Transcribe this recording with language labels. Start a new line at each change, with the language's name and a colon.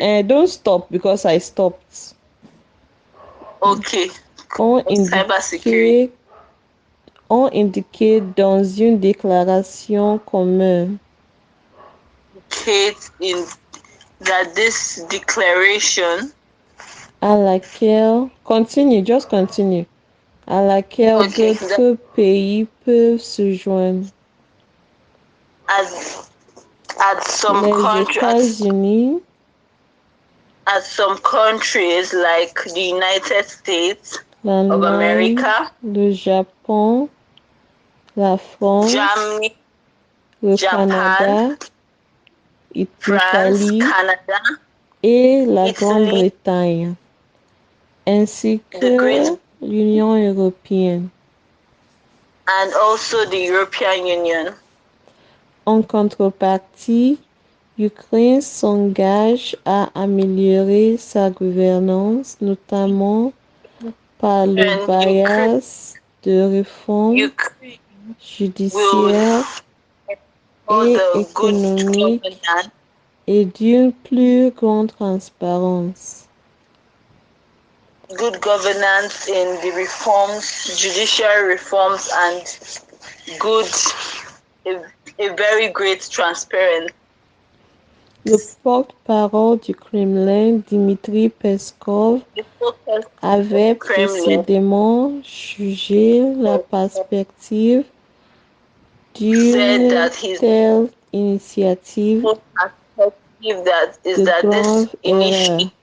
English: and don't stop because I stopped. Okay.
French: On
English: Cybersecurity.
French: indiqué dans une déclaration commune
English: In that this declaration
French: à laquelle,
English: just continue,
French: à laquelle d'autres pays peuvent se joindre.
English: at some
French: Les États-Unis,
English: at some countries like the United States of
French: l'Allemagne,
English: America,
French: le Japon, la France,
English: Germany,
French: le
English: Japan,
French: Canada,
English: France,
French: l'Italie
English: Canada,
French: et la
English: Italy,
French: Grande-Bretagne, ainsi que l'Union européenne.
English: and also the European Union.
French: En contrepartie, l'Ukraine s'engage à améliorer sa gouvernance, notamment par le biais de réformes judiciaires et économiques et d'une plus grande transparence.
English: Good governance in the reforms, judicial reforms, and a very great transparency.
French: Le porte-parole du Kremlin, Dmitry Peskov, avait précédemment jugé la perspective d'une telle initiative de grave erreur.